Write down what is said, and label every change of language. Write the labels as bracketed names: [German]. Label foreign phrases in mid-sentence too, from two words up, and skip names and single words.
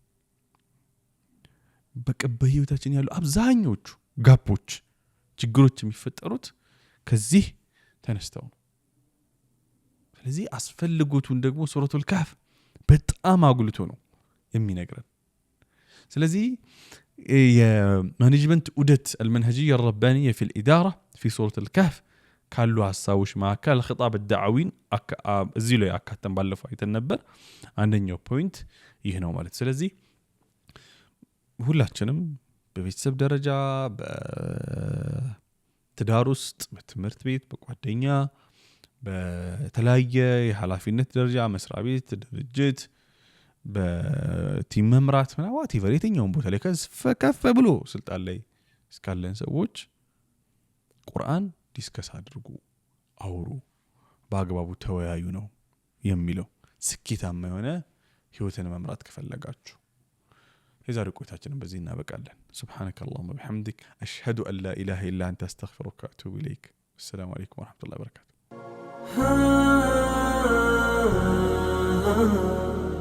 [Amharic] በህይወታችን ያሉ አብዛኞቹ ጋፖች ችግሮች የሚፈጠሩት ከዚህ ተነስተው ነው ስለዚህ አስፈልጎቱን ደግሞ ሱረቱል ካህፍ በጣም አጉልቶ ነው የሚነግረን ስለዚህ የማኔጅመንት ዑደት [Arabic] المنهجية الربانية في الإدارة في سورة الكهف [Amharic] ካሉ ሐሳቦች መካከል [Arabic] الخطاب الدعوي [Amharic] እዚህ ላይ አካተን ባለፈው አይተን ነበር አንደኛው ፖይንት ይህ ነው ማለት ስለዚህ ሁላችንም በቤተሰብ ደረጃ በትዳር ውስጥ በትምህርት ቤት በጓደኛ በተለያየ የኃላፊነት ደረጃ መስሪያ ቤት ድርጅት በቲም መምራት ምናልባት የትኛውን ቦታ ላይ ከፍ ብሎ ስልጣን ላይ እስካለን ሰዎች ቁርአን ዲስከስ አድርጉ አውሩ በአግባቡ ተወያዩ ነው የሚለው ስኬታማ የሆነ ህይወትን መምራት ከፈለጋችሁ የዛሬ ቆይታችንን በዚህ እናበቃለን [Arabic] سبحانك اللهم وبحمدك أشهد أن لا إله إلا أنت أستغفرك وأتوب إليك السلام عليكم ورحمة الله وبركاته